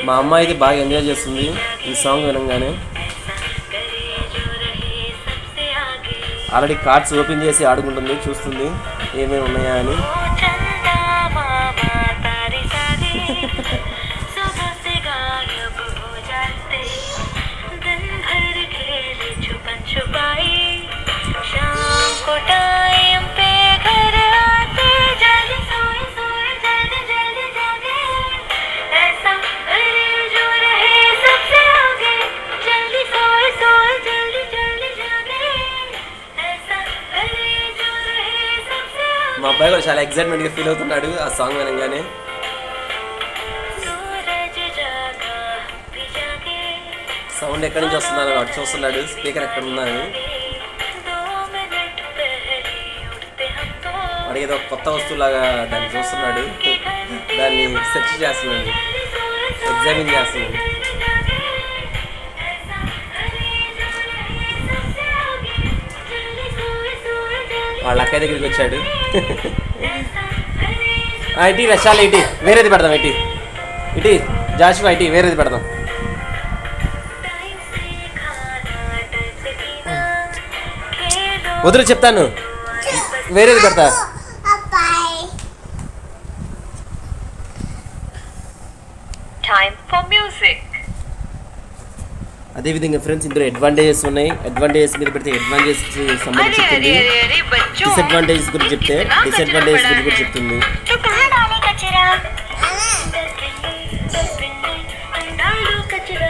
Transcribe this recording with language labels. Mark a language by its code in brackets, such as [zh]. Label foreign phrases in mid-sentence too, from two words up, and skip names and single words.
[te] మా అమ్మ అయితే బాగా ఎంజాయ్ చేస్తుంది ఈ సాంగ్ వినంగానే. [hi] ऐसा करे जो रहे सबसे आगे [te] ఆల్రెడీ కార్డ్స్ ఓపెన్ చేసి ఆడుకుంటుంది, చూస్తుంది ఏమేమి ఉన్నాయా అని. [hi] ओ चंदा मामा तारे सारे सुबह से गायब हो जाते दिन भर खेले छुपन छुपाई शाम को टाइम पे घर आते जल्दी सोए सोए जल्दी जल्दी जागे ऐसा करे जो रहे सबसे आगे जल्दी सोए सोए जल्दी जल्दी जागे ऐसा करे जो रहे सबसे आगे [te] మా అబ్బాయి కూడా చాలా ఎక్సైట్మెంట్గా ఫీల్ అవుతున్నాడు ఆ సాంగ్ వినంగానే. [hi] सूरज जागा भी जागे [te] సౌండ్ ఎక్కడి నుంచి వస్తుందని వాడు చూస్తున్నాడు, స్పీకర్ ఎక్కడ ఉందని. [hi] 2 मिनट पहले उठते हम तो [te] వాడికి ఏదో కొత్త వస్తువులాగా దాన్ని చూస్తున్నాడు, దాన్ని సెర్చ్ చేస్తున్నాడు, ఎగ్జామిన్ చేస్తున్నాడు. వాళ్ళ అక్కయ్య దగ్గరికి వచ్చాడు. ఇటీ రషాలు ఇటీ వేరేది పెడదాం, ఇటీ జాషువా ఇటీ వేరేది పెడదాం. వదిలి చెప్తాను, వేరేది పెడతా. [en] Time for music. [te] అదేవిధంగా ఫ్రెండ్స్ ఇందులో అడ్వాంటేజెస్ ఉన్నాయి. అడ్వాంటేజెస్ మీద పెడితే అడ్వాంటేజెస్ సంబంధించి చెప్తుంది, డిసడ్వాంటేజెస్ గురించి చెప్తే డిసడ్వాంటేజెస్ గురించి కూడా చెప్తుంది. [hi] तो कहाँ डाले कचरा डाल दो कचरा